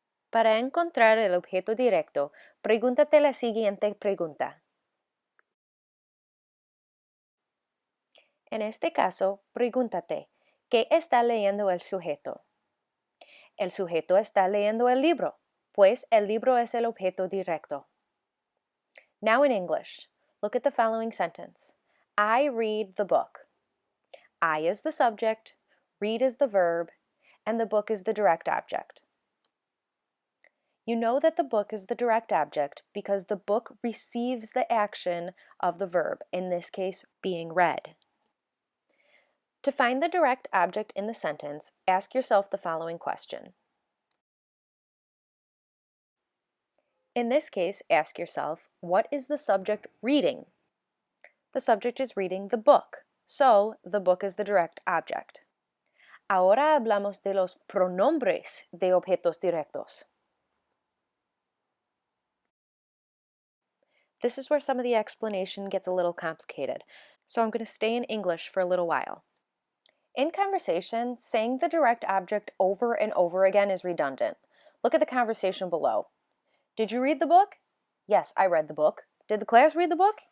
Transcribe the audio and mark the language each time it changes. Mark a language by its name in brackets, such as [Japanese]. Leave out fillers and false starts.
[Spanish] Para encontrar el objeto directo, pregúntate la siguiente pregunta. En este caso, pregúntate, ¿qué está leyendo el sujeto? El sujeto está leyendo el libro, pues el libro es el objeto directo. [English] Now in English, look at the following sentence. I read the book. I is the subject, read is the verb, and the book is the direct object. You know that the book is the direct object because the book receives the action of the verb, in this case, being read. To find the direct object in the sentence, ask yourself the following question. In this case, ask yourself, what is the subject reading? The subject is reading the book, so the book is the direct object. [Spanish] Ahora hablamos de los pronombres de objetos directos. [English] This is where some of the explanation gets a little complicated, so I'm going to stay in English for a little while. In conversation, saying the direct object over and over again is redundant. Look at the conversation below. Did you read the book? Yes, I read the book. Did the class read the book?